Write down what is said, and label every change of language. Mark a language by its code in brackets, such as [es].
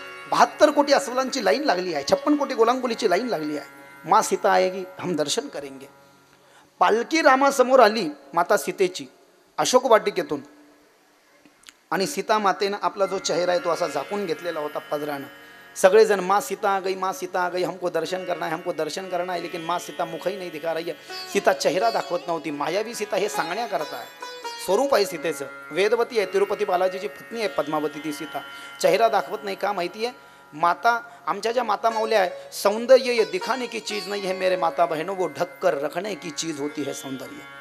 [mr] 72 कोटी अस्वलांची लाईन लागली आहे, 56 कोटी गोलांगुलीची लाईन लागली आहे. [hi] माँ सीता आएगी, हम दर्शन करेंगे. [mr] पालखी रामासमोर आली माता सीतेची अशोक वाटिकेतून आणि सीता मातेनं आपला जो चेहरा आहे तो असा झाकून घेतलेला होता पदरानं. [hi] सगळेजण माँ सीता आ गई, माँ सीता आ गई, हमको दर्शन करना है, हमको दर्शन करना है. लेकिन माँ सीता मुखही नहीं दिखा रही है. [mr] सीता चेहरा दाखवत नव्हती. मायावी सीता हे सांगण्याकरता आहे. स्वरूप आहे सीतेचं, वेदवती आहे, तिरुपती बालाजीची पत्नी आहे पद्मावती ती सीता. चेहरा दाखवत नाही का माहिती आहे? माता, आमच्या ज्या माता माऊल्या आहे, [hi] सौंदर्य ये दिखाने की चीज नहीं है मेरे माता बहनों, वो ढक कर रखने की चीज होती है सौंदर्य.